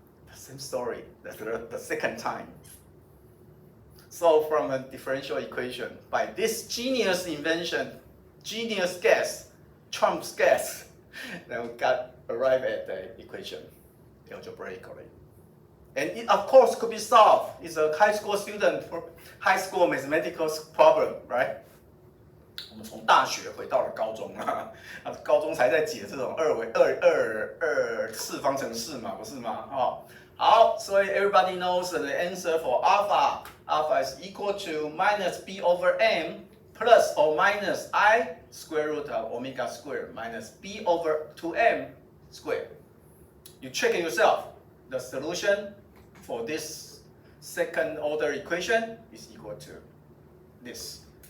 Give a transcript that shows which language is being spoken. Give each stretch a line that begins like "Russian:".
English: The same story, the second time. So from a differential equation, by this genius invention, genius guess, Trump's guess, then we arrived at the equation algebraically. And it, of course, could be solved. It's a high school student, high school mathematics problem, right?
Chinese: 我们从大学回到了高中啊，高中才在解这种二次方程式嘛，不是吗？哦，好，所以
English: everybody knows the answer for alpha. Alpha is equal to minus b over m plus or minus I square root of omega squared minus b over 2m squared. You check it yourself. The solution for this second order equation is equal to this.